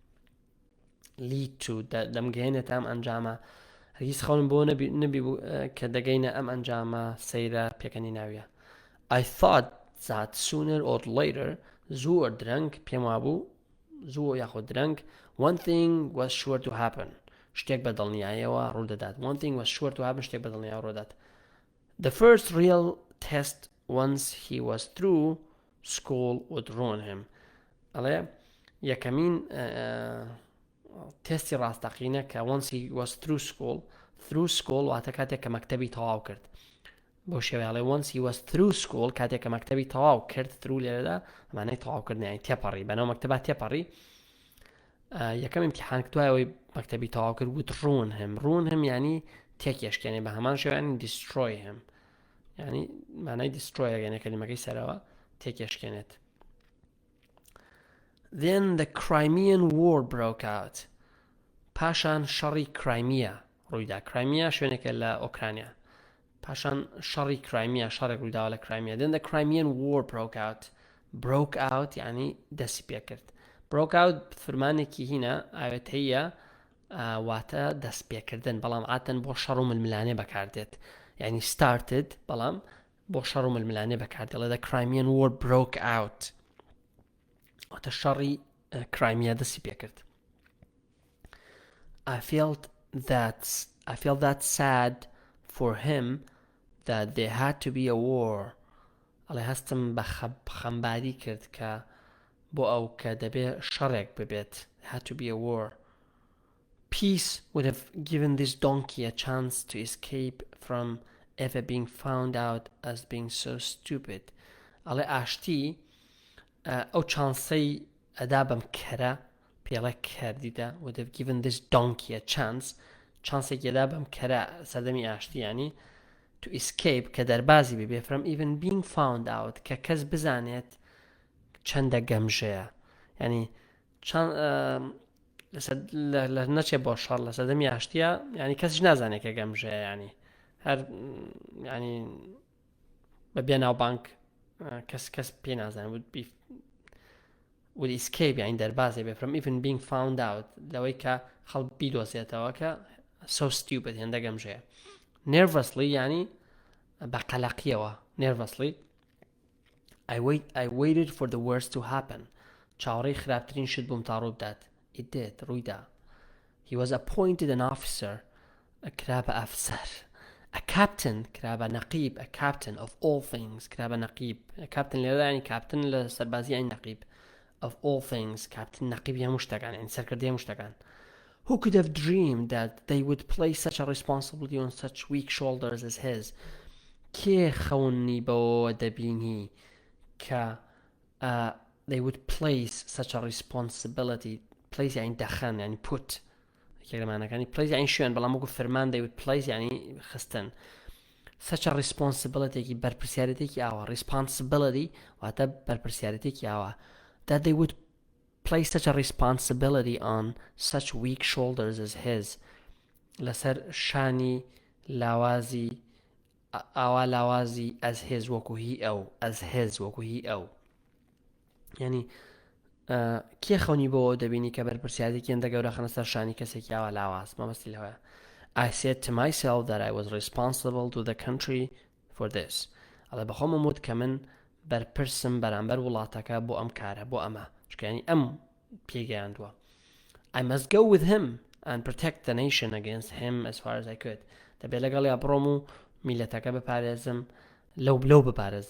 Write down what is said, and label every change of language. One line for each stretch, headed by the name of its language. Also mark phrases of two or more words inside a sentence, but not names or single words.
English: lead to
Central Kurdish: دەمگەێنێت ئەم ئەنجامە هەرگیز خەونم بۆ نەبی بوو کە دەگەینە ئەم ئەنجامە سەیرە پێکەنی ناویە
English: I thought that sooner or later
Central Kurdish: زوو درەنگ پێم وابوو زوو یاخود درەنگ
English: one thing was sure to happen
Central Kurdish: شتێک بە دڵنیاییەوە ڕوودەدات
English: one thing was sure to happen
Central Kurdish: شتێک بە دڵنیاییەوە ڕوودەدات
English: the first real test once he was through school would ruin him
Central Kurdish: ئەڵێ یەکەمین تێستی ڕاستەقینە کە
English: once he was through school
Central Kurdish: واتە کاتێک کە مەکتەبی تەواو کرد بۆ شێوەیەڵێ
English: once he was through school
Central Kurdish: کاتێک کە مەکتەبی تەواو کرد through لێرەدا ئەمانەی تەواوکردنیانی تێپەڕی بەناو مەکتەبا تێپەڕی یەکەم امتحان کردوایەوەی مەکتەبی تەواو کرد وت ڕوون هەم ینی تێکێشکێنێ بە هەمان شێوەیانی destroy هەم ینی مانای destroy یعنی کەلیمەکەی سەرەوە تێکێشکێنێت
English: Then the Crimean War broke out
Central Kurdish: پاشان شەڕی کرایمیا ڕوویدا کرایمیا شوێنێکە لە ئۆکرانیا پاشان شەڕی کرایمیا شەڕێک ڕوویداوە لە کرایمیا
English: Then the Crimean War broke out
Central Kurdish: ینی دەستی پێ کرد
English: broke out
Central Kurdish: فرمانێکی هینە ئاوێتەیە واتە دەست پێکردن بەڵام ئاتەن بۆ شەڕ و ململانێ بەکاردێت ینی started بەڵام بۆ شەڕ و ململانێ بەکاردێڵێ
English: The Crimean War broke out
Central Kurdish: واتە شەڕی کرایمیا دەستی پێ کرد
English: I felt that sad for him that there had to be a war ئەڵێ هەستم بە خەمباری کرد کە بۆ ئەو کە
Central Kurdish: دەبێ شەڕێک ببێت
English: had to be a war peace would have given this donkey a chance to escape from ever being found out as being so stupid
Central Kurdish: ئەڵێ ئاشتی ئەو چانسەی ئەدا بەم کەرە پێڵێ کەردیدا
English: would have given this donkey a chance
Central Kurdish: چانسێکی ئەدا بەم کەرە سەردەمی ئاشتی ینی
English: to escape
Central Kurdish: کە دەربازی ببێ
English: from even being found out
Central Kurdish: کە کەس بزانێت چەندە گەمژەیە ینی لە نەچێ بۆ شەڕ لە سەردەمی ئاشتیە ینی کەسیش نازانێت کە گەمژەیە ینی هەر ینی بەبێ ناوبانک کەس پێ نازانێت
English: would escape
Central Kurdish: ینی دەربازی بێ
English: from even being found out
Central Kurdish: لەوەی کە خەڵک بیدۆزێتەوە کە
English: so stupid
Central Kurdish: هێندە گەمژەیە nervously ینی بە قەلەقیەوە nervously
English: I waited for the worst to happen
Central Kurdish: چاوەڕێی خراپترین شت بووم تا ڕوو بدات
English: it did ڕوویدا he was appointed an officer
Central Kurdish: کرا بە ئەفسەر. A captain کرا بە نەقیب.
English: A captain of all things
Central Kurdish: کرا بە نەقیب. captain لێرە ینی captain لە سەربازی ینی نەقیب.
English: of all things captain
Central Kurdish: نەقیب هەموو شتەکان ینی سەرکردەی هەموو شتەکان.
English: Who could have dreamed that they would place such a responsibility on such weak shoulders as his?
Central Kurdish: کێ خەونی بەوە دەبینی کە
English: they would place such a responsibility.
Central Kurdish: place يعني دخن يعني put كلمانەکانی place يعني شوێن بەڵام وەکو فەرمان
English: they would place
Central Kurdish: يعني خستن.
English: such a responsibility
Central Kurdish: بەرپرسیارەتێکی ئاوا. responsibility واتە بەرپرسیارەتێکی ئاوا.
English: that they would place such a responsibility on such weak shoulders as his.
Central Kurdish: لەسەر شانی لاوازی ئاوا لاوازی
English: as his
Central Kurdish: وەکو هی ئەو.
English: as his
Central Kurdish: وەکو هی ئەو. یعنی کێ خەونی بۆ دەبینی کە بەرپرسیارەتێکی هێندە گەورە خەنە سەر شانی کەسێکی ئاوا لاواز. مەبەستی لەوەیە.
English: I said to myself that I was responsible to the country for this.
Central Kurdish: ئەڵێ بەخۆم وت کە من بەرپرسم بەرامبەر وڵاتەکە بۆ ئەم کارە بۆ ئەمە چکانی ئەم پێگەیاندووە.
English: I must go with him and protect the nation against him as far as I could.
Central Kurdish: دەبێت لەگەڵ بڕۆم و میلەتەکە بپارێزم لەو بپارێزم.